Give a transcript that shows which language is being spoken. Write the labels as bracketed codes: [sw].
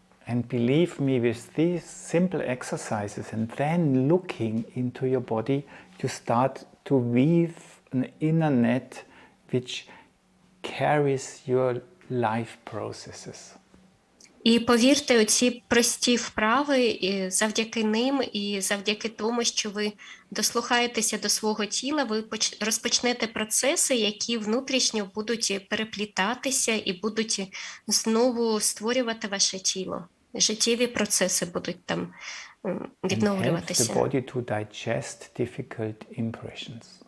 [en] And believe me, with these simple exercises and then looking into your body, you start to weave an inner net which carries your life processes. [uk] І повірте, оці прості вправи, і завдяки ним, і завдяки тому, що ви дослухаєтеся до свого тіла, ви розпочнете процеси, які внутрішньо будуть переплітатися і будуть знову створювати ваше тіло. Життєві процеси будуть там відновлюватися. [en] And help the body to digest difficult impressions.